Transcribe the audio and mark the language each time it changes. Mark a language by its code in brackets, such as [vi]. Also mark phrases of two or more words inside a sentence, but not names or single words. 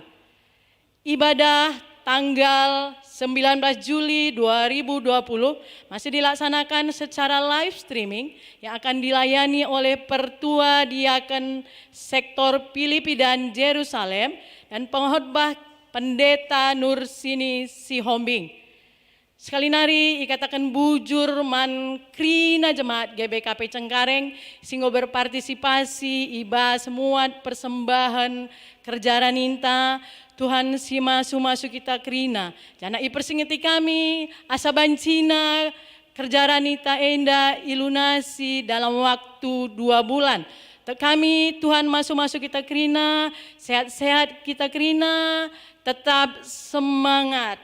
[id] Ibadah tanggal 19 Juli 2020 masih dilaksanakan secara live streaming yang akan dilayani oleh Pertua Diaken Sektor Filipi dan Yerusalem dan pengkhotbah Pendeta Nursini Sihombing. [btx] Sekali nari ikatakan bujur man krina jemaat GBKP Cengkareng singgo berpartisipasi iba semua persembahan kerjaan ninta Tuhan si masu kita krina. Jana ipersingiti kami asa bancina kerjaan nita enda ilunasi [id] dalam waktu 2 bulan. [btx] Kami Tuhan masuk kita krina, sehat-sehat kita krina, [id] tetap semangat.